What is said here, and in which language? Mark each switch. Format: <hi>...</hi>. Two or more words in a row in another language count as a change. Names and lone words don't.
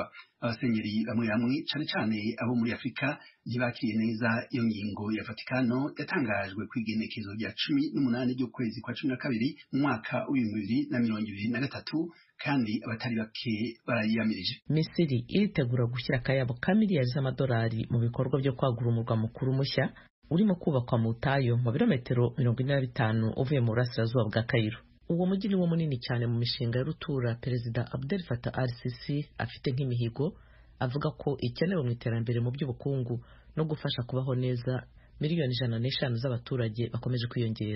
<rw>Abasenyeri bamwe bamwe cane cane abo muri Afrika ntibakiriye neza iyo ngingo ya Vatikano yatangajwe kw'igenekezo rya 18 ry'ukwezi kwa 12 mu mwaka w'2023 kandi abatari bake barayiyamirije. Misiri iritegura gushyira akayabo ka miliyari z'amadolari mu bikorwa byo kwagura umurwa mukuru mushya urimo kubakwa mu butayu mu birometero 45 uvuye mu burasirazuba bwa Cairo. Uwo mujyi ni wo munini cyane mu mishinga ya rutura Perezida Abdel Fattah al-Sisi afite nk'imihigo avuga ko ikenewe mu iterambere mu by'ubukungu no gufasha kubaho neza miliyoni 105 z'abaturage bakomeje kwiyongera.</rw>